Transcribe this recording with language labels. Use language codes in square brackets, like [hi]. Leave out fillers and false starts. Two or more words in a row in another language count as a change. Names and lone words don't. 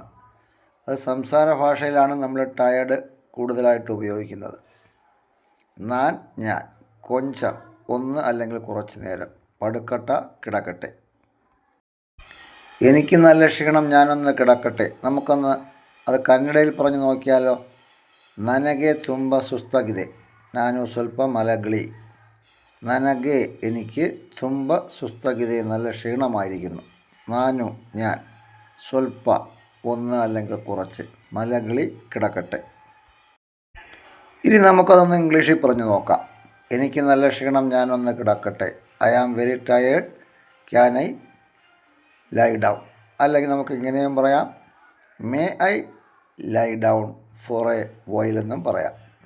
[ml] അത് സംസാര ഭാഷയിലാണ് നമ്മൾ ടയർഡ് കൂടുതലായിട്ട് ഉപയോഗിക്കുന്നത്. ഞാൻ, കൊഞ്ചം ഒന്ന് അല്ലെങ്കിൽ കുറച്ച് നേരം, പടുക്കട്ട കിടക്കട്ടെ. എനിക്ക് നല്ല ക്ഷീണം, ഞാനൊന്ന് കിടക്കട്ടെ. നമുക്കൊന്ന് അത് കന്നഡയിൽ പറഞ്ഞു നോക്കിയാലോ? [kn] ನನಗೆ ತುಂಬ ಸುಸ್ತಾಗಿದೆ, ನಾನು ಸ್ವಲ್ಪ ಮಲಗಲಿ. [ml] ನನಗೆ എനിക്ക്, [kn] ತುಂಬ ಸುಸ್ತಾಗಿದೆ [ml] നല്ല ക്ഷീണമായിരിക്കുന്നു, നാനു ഞാൻ, സ്വൽപ്പ ഒന്ന് അല്ലെങ്കിൽ കുറച്ച്, മലകളി കിടക്കട്ടെ. ഇനി നമുക്കതൊന്ന് ഇംഗ്ലീഷിൽ പറഞ്ഞു നോക്കാം. എനിക്ക് നല്ല ക്ഷീണം, ഞാനൊന്ന് കിടക്കട്ടെ. [en] I am very tired, can I lie down. [ml] അല്ലെങ്കിൽ നമുക്ക് ഇങ്ങനെയും പറയാം, [en] May I lie down for a while [ml] എന്നും പറയാം.